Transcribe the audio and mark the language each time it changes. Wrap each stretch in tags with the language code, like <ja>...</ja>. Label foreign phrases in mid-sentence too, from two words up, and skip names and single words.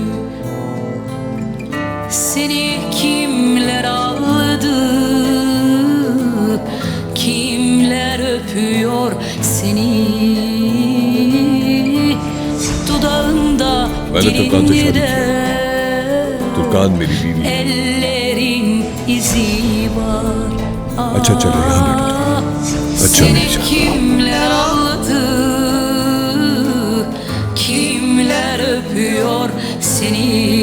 <tr>Seni kimler aldı, kimler öpüyor seni? Dudağında, dilinde</tr> <hi>तुर्कान मेरी बीवी है।</hi> <tr>ellerin izi var.</tr> <hi>अच्छा चलो यहाँ बैठो। अच्छा</hi> <tr>Seni</tr> <hi>मेरी जान।</hi> <tr>kimler aldı, kimler öpüyor seni?</tr>